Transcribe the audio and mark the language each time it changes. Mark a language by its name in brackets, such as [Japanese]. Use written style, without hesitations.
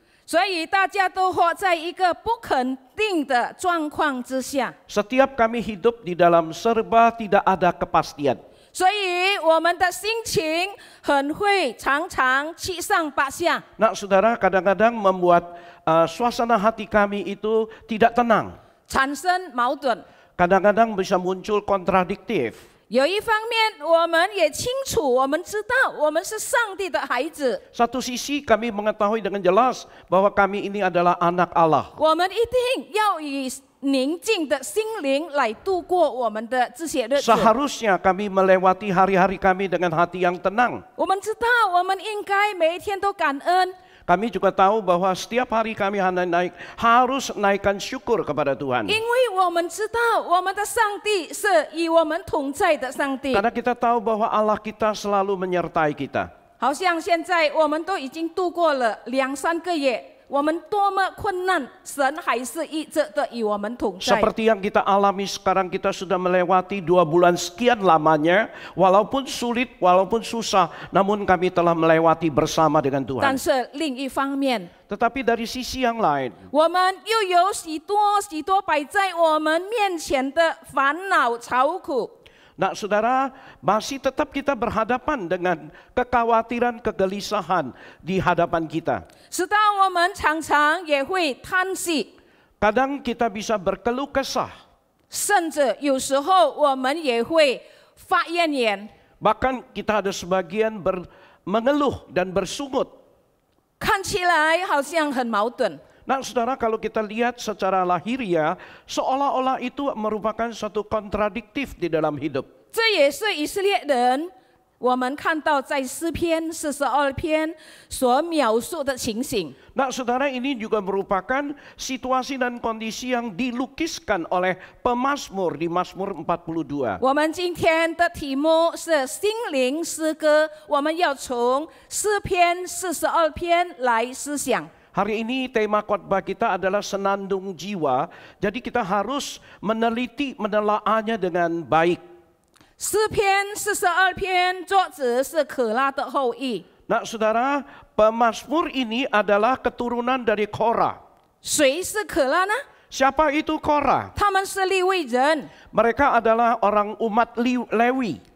[Chinese] 所以大家都活在一个不肯定的状况之下， [Indonesian] Setiap kami hidup di dalam serba tidak ada kepastian. [Chinese] 所以我们的心情很会常常七上八下。 [Indonesian] Nah saudara, kadang-kadang membuat suasana hati kami itu tidak tenang. [Chinese] 产生矛盾。 [Indonesian] Kadang-kadang bisa muncul kontradiktif. [Chinese] 有一方面，我们也清楚，我们知道我们是上帝的孩子， [Indonesian] Satu sisi kami mengetahui dengan jelas bahwa kami ini adalah anak Allah. [Chinese] 我们一定要以宁静的心灵来度过我们的这些日子。 [Indonesian] Seharusnya kami melewati hari-hari kami dengan hati yang tenang. [Chinese] 我们知道，我们应该每一天都感恩， [Indonesian] Kami juga tahu bahwa setiap hari kami harus naikkan syukur kepada Tuhan. [Chinese] 因为我们知道我们的上帝是与我们同在的上帝。 [Indonesian] Karena kita tahu bahwa Allah kita selalu menyertai kita. [Chinese] 好像现在我们都已经度过了2-3个月，我们多么困难，神还是一直的与我们同在。 [Indonesian] Seperti yang kita alami sekarang, kita sudah melewati 2 bulan sekian lamanya. Walaupun sulit, walaupun susah, namun kami telah melewati bersama dengan [Chinese] 但是另一方面， [Indonesian] Tetapi dari sisi yang lain, [Chinese] 我们又有许多摆在我们面前的烦恼、愁苦。 [Indonesian] nah saudara, masih tetap kita berhadapan dengan kekhawatiran, kegelisahan di hadapan kita. [Chinese] 直到我们常常也会叹息， [Indonesian] Kadang kita bisa berkeluh kesah. [Chinese] 甚至有时候我们也会发怨言， [Indonesian] Bahkan kita ada sebagian mengeluh dan bersungut. [Chinese] 看起来好像很矛盾。 [Indonesian] Nah saudara, kalau kita lihat secara lahiriah, seolah-olah itu merupakan suatu kontradiktif di dalam hidup. [Chinese] 这也是以色列人我们看到在诗篇42篇所描述的情形。 [Indonesian] Nah saudara, ini juga merupakan situasi dan kondisi yang dilukiskan oleh pemazmur di Mazmur 42. [Chinese] 我们今天的题目是心灵诗歌，我们要从诗篇42篇来思想。 [Indonesian] Hari ini tema khotbah kita adalah senandung jiwa, jadi kita harus meneliti, menelaahnya dengan baik. [Chinese] 诗篇42篇作者是可拉的后裔， [Indonesian] Nah saudara, pemazmur ini adalah keturunan dari Korah. [Chinese] 谁是可拉呢？ [Indonesian] Siapa itu Korah? [Chinese] 他们是利未人。 [Indonesian] Mereka adalah orang umat Lewi.